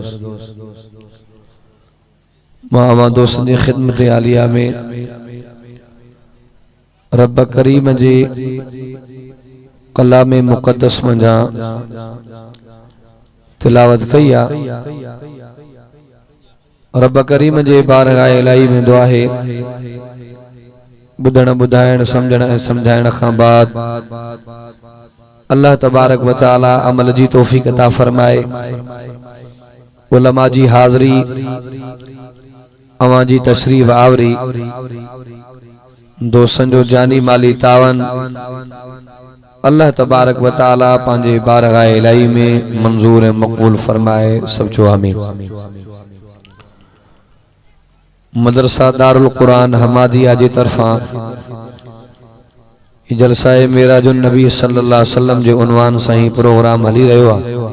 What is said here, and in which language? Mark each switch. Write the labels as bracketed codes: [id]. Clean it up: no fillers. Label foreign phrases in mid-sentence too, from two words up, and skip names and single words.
[sd] मां अवां दोस्तनि जी ख़िदमत आलिया में रब करीम जे कलाम मुक़द्दस मंझां तिलावत कई आ। रब करीम जे बारगाह इलाही में दुआ है बुधण बुधाइण समझण ऐं समझाइण खां बाद [ar] الله تبارك وتعالى [sd] अमल जी तौफीक अता फरमाए। उलमा जी हाज़री अवां जी तशरीफ आवरी दोस्तन जो जानी माली तावन [ar] الله تبارك وتعالى [sd] पांजे बारगाह इलाही में मंजूर मकबूल फरमाए। सब जो आमीन। मदरसा दारुल कुरान हमादिया जी तरफा जलसा मेराजुन नबी [ar] صلى الله عليه وسلم [sd] जे उन्वान सां ही प्रोग्राम हली रहियो आहे।